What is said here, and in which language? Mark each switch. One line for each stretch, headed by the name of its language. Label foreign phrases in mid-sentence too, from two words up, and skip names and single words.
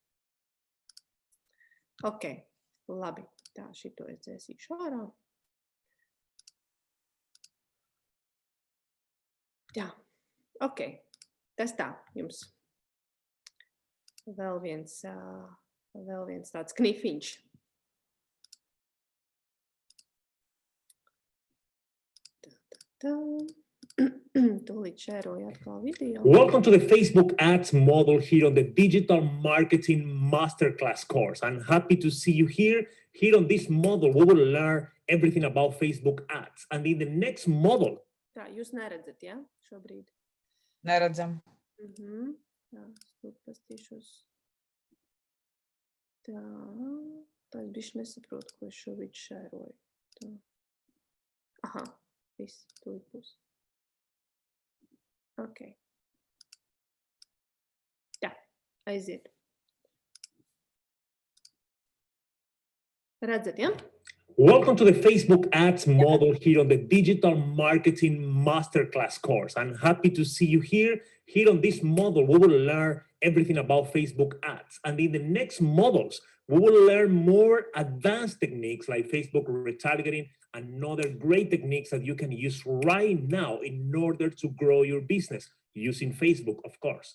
Latvian: Ok, labi. Tā, šito es dzēsīšu ārā. Jā, ok. Tas tā jums. Vēl viens tāds knifiņš.
English: Welcome to the Facebook ads model here on the Digital Marketing Masterclass course. I'm happy to see you here. Here on this model, we will learn everything about Facebook ads. And in the next model...
Latvian: Tā, jūs neredzat, ja? Šobrīd. Neredzam. Tā, pastīšos. Tā, es bišķi nesaprotu, ko es šobrīd šēroju. Tā. Aha. Viss, tūlīt būs. Ok. Tā, aiziet. Redzat, ja?
English: Welcome to the Facebook ads model here on the Digital Marketing Masterclass course. I'm happy to see you here. Here on this model, we will learn everything about Facebook ads. And in the next models, we will learn more advanced techniques like Facebook retargeting and other great techniques that you can use right now in order to grow your business using Facebook, of course.